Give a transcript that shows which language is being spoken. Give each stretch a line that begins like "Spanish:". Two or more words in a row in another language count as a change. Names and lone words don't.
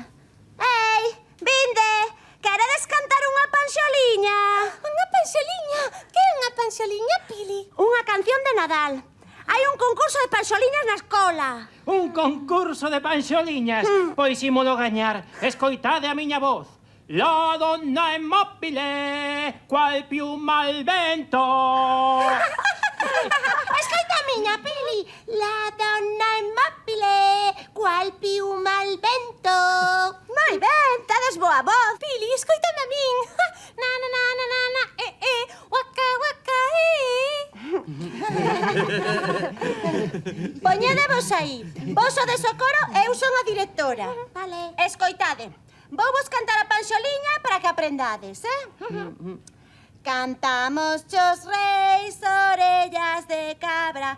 Galician: Ei, vinde! Queredes cantar unha panxoliña? Unha panxoliña? Que é unha panxoliña, Pili? Unha canción de Nadal. Hai un concurso de panxoliñas na escola. Un concurso de panxoliñas. Pois ímolo gañar. Escoitade a miña voz.
Italian: La donna è mobile, qual piuma al vento.
Galician: Escoita a miña, Pili.
Italian: La donna é mobile, cual piuma al vento.
Galician: Moi ben, tedes boa voz. Pili, escoitame a min. Na, na, na, na, na, na, waka, waka, Poñedevos aí. Vos o de Socorro e eu son a directora. Vale. Escoitade. Vou vos cantar a panxoliña para que aprendades, Cantamos chos reis, orellas de cabra.